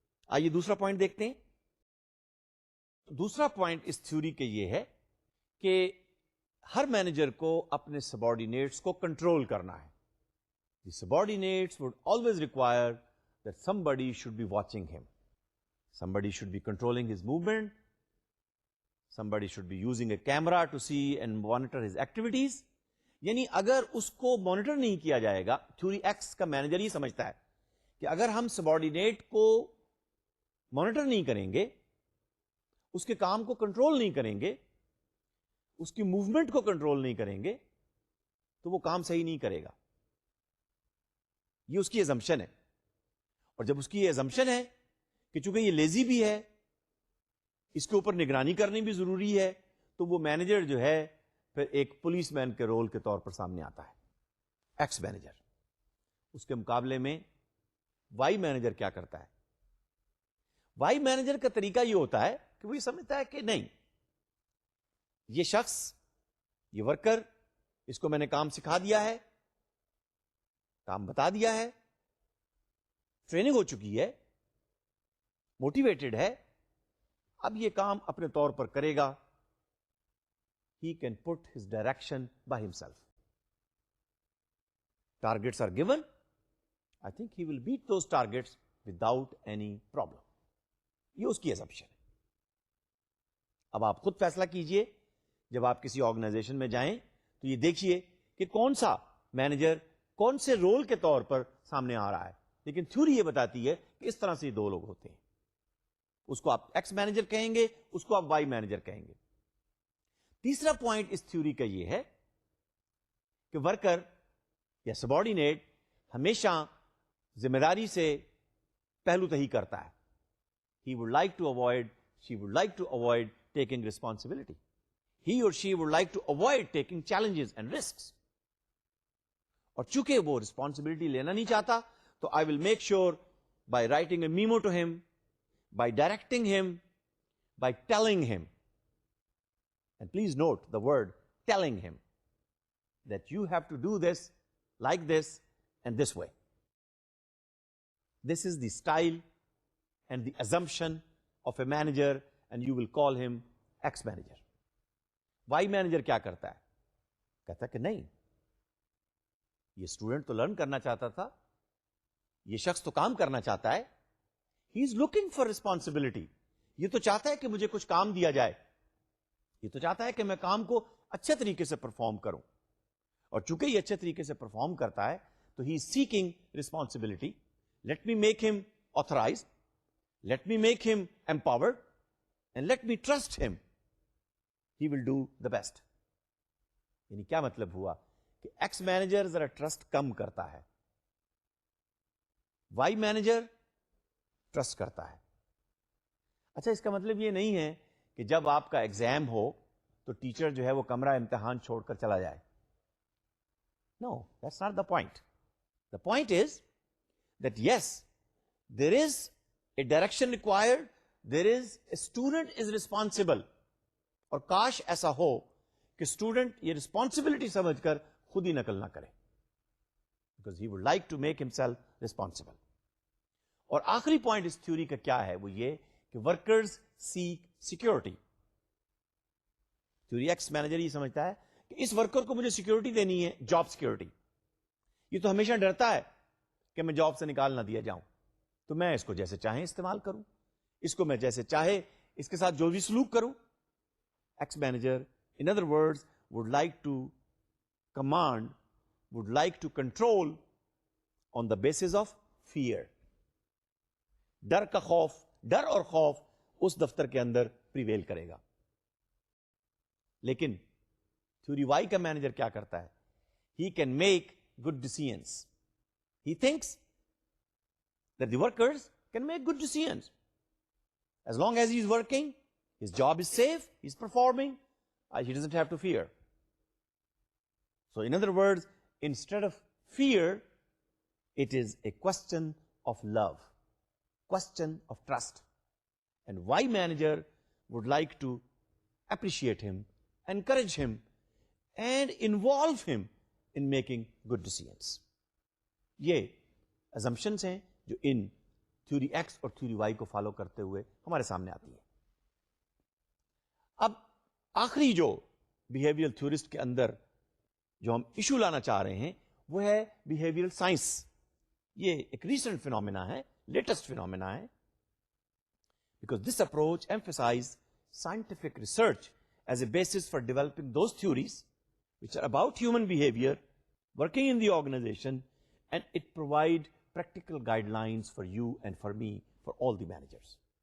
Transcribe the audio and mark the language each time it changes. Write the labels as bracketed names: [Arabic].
[Urdu] آئیے دوسرا پوائنٹ دیکھتے ہیں. دوسرا پوائنٹ اس تھیوری کے یہ ہے کہ ہر مینیجر کو اپنے سبارڈینیٹس کو کنٹرول کرنا ہے. [English] The subordinates would always require that somebody should be watching him. Somebody should be controlling his movement. Somebody should be using a camera to see and monitor his activities. [Urdu] یعنی اگر اس کو monitor نہیں کیا جائے گا, theory x کا manager یہ سمجھتا ہے کہ اگر ہم سبارڈینیٹ کو مانیٹر نہیں کریں گے, اس کے کام کو کنٹرول نہیں کریں گے, اس کی موومنٹ کو کنٹرول نہیں کریں گے, تو وہ کام صحیح نہیں کرے گا. یہ اس کی ایزمپشن ہے. اور جب اس کی یہ ایزمپشن ہے کہ چونکہ یہ لیزی بھی ہے, اس کے اوپر نگرانی کرنی بھی ضروری ہے, تو وہ مینیجر جو ہے پھر ایک پولیس مین کے رول کے طور پر سامنے آتا ہے, ایکس مینیجر. اس کے مقابلے میں وائی مینیجر کیا کرتا ہے؟ وائی مینیجر کا طریقہ یہ ہوتا ہے کہ وہ یہ سمجھتا ہے کہ نہیں, یہ شخص, یہ ورکر, اس کو میں نے کام سکھا دیا ہے, کام بتا دیا ہے, ٹریننگ ہو چکی ہے, موٹیویٹڈ ہے, اب یہ کام اپنے طور پر کرے گا. [English] He can put his direction by himself. Targets are given. I think he will beat those targets without any problem. [Urdu] یہ اس کی assumption ہے. اب آپ خود فیصلہ کیجئے, جب آپ کسی آرگنائزیشن میں جائیں تو یہ دیکھیے کہ کون سا مینیجر کون سے رول کے طور پر سامنے آ رہا ہے. لیکن تھیوری یہ بتاتی ہے کہ اس طرح سے یہ دو لوگ ہوتے ہیں. اس کو آپ ایکس مینیجر کہیں گے, اس کو آپ وائی مینیجر کہیں گے. تیسرا پوائنٹ اس تھیوری کا یہ ہے کہ ورکر یا سبارڈینیٹ ہمیشہ ذمہ داری سے پہلو تہی کرتا ہے. [English] He would like to avoid, she would like to avoid taking responsibility. He or she would like to avoid taking challenges and risks. [Urdu] اور چونکہ وہ responsibility لینا نہیں چاہتا, تو [English] I will make sure by writing a memo to him, by directing him, by telling him. And please note the word telling him that you have to do this like this and this way. This is the style and the assumption of a manager, and you will call him X manager. [Urdu] Y manager کیا کرتا ہے؟ کہتا ہے کہ نہیں, یہ student تو learn کرنا چاہتا تھا, یہ شخص تو کام کرنا چاہتا ہے. [English] He is looking for responsibility. [Urdu] یہ تو چاہتا ہے کہ مجھے کچھ کام دیا جائے, یہ تو چاہتا ہے کہ میں کام کو اچھے طریقے سے پرفارم کروں. اور چونکہ یہ اچھے طریقے سے پرفارم کرتا ہے تو [English] He is seeking responsibility. Let me make him authorized, let me make him empowered, and let me trust him, he will do the best. [Urdu] یعنی کیا مطلب ہوا کہ ایکس مینیجر ذرا ٹرسٹ کم کرتا ہے, وائی مینیجر ٹرسٹ کرتا ہے. اچھا, اس کا مطلب یہ نہیں ہے کہ جب آپ کا ایگزام ہو تو ٹیچر جو ہے وہ کمرہ امتحان چھوڑ کر چلا جائے. [English] No, that's not the point. The point is that yes, there is a direction required, there is a student is responsible. [Urdu] اور کاش ایسا ہو کہ اسٹوڈنٹ یہ ریسپانسبلٹی سمجھ کر خود ہی نقل نہ کرے, [English] because he would like to make himself responsible. [Urdu] اور آخری پوائنٹ اس تھیوری کا کیا ہے, وہ یہ کہ ورکرز سیک سیکورٹی. تھیوری ایکس مینیجر یہ سمجھتا ہے کہ اس ورکر کو مجھے سیکورٹی دینی ہے, جاب سیکورٹی. یہ تو ہمیشہ ڈرتا ہے کہ میں جاب سے نکال نہ دیا جاؤں, تو میں اس کو جیسے چاہیں استعمال کروں, اس کو میں جیسے چاہے اس کے ساتھ جو بھی سلوک کروں, [English] Ex-manager, in other words, would like to command, would like to control on the basis of fear. [Urdu] ڈر کا خوف، ڈر اور خوف اس دفتر کے اندر پریویل کرے گا. لیکن تھیوری وائی کا مینیجر کیا کرتا ہے؟ [English] He can make good decisions. He thinks that the workers can make good decisions. As long as he is working, his job is safe, he is performing, he doesn't have to fear. So in other words, instead of fear, it is a question of love, question of trust. And why manager would like to appreciate him, encourage him, and involve him in making good decisions. [Urdu] یہ assumptions ہیں جو ان theory x اور theory Y کو follow کرتے ہوئے ہمارے سامنے آتی ہے. اب آخری جو بیہیویئرل تھیورسٹ کے اندر جو ہم ایشو لانا چاہ رہے ہیں وہ ہے بیہیویئرل سائنس. یہ ایک ریسنٹ فینومینا ہے، لیٹسٹ فینومینا ہے. [English] Because this approach emphasize scientific research as a basis for developing those theories which are about human behavior working in the organization, and it provide practical guidelines for you and for me, for all the managers.